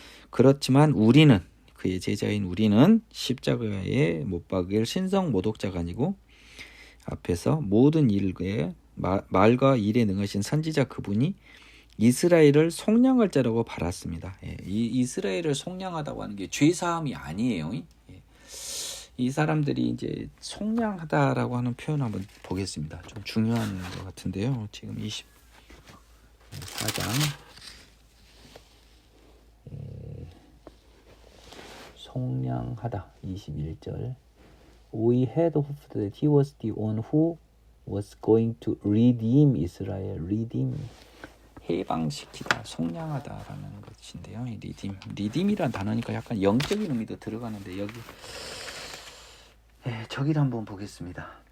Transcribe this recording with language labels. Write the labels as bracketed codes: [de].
[ko] 그렇지만 우리는 그의 제자인 우리는 십자가에 못 박을 신성 모독자가 아니고 앞에서 모든 일에 말과 일에 능하신 선지자 그분이 이스라엘을 속량할 자라고 바랐습니다. 이 이스라엘을 속량하다고 하는 게 죄사함이 아니에요. 이 사람들이 이제 속량하다라고 하는 표현 한번 보겠습니다. 좀 중요한 것 같은데요. 지금 24장 속량하다 21절 [en] We had hoped that he was the one who was going to redeem Israel. [ko] redeem 해방시키다, 속량하다라는 것인데요. 리딤이란 단어니까 약간 영적인 의미도 들어가는데 여기 저기를 한번 보겠습니다.